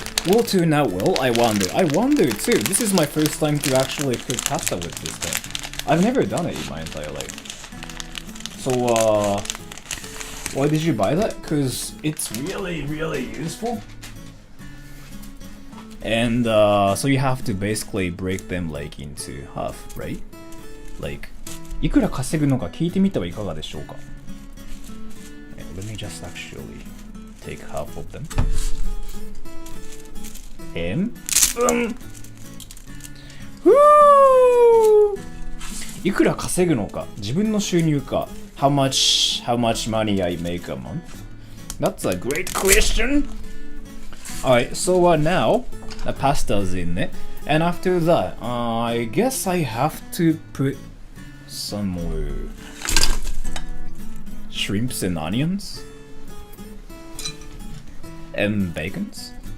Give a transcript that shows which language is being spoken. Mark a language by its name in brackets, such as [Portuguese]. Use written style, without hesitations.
[English] Will turn out well, I wonder too. This is my first time to actually cook pasta with this thing. I've never done it in my entire life. So why did you buy that? Cause it's really useful. And so you have to basically break them like into half, right? [Japanese] Like, いくら稼ぐのか聞いてみてはいかがでしょうか? [English] Let me just actually take half of them. And woo! [Japanese] いくら稼ぐのか、自分の収入か。 [English] How much money I make a month? That's a great question. Alright, so now the pasta's in it, and after that, I guess I have to put some more shrimps and onions and bacons.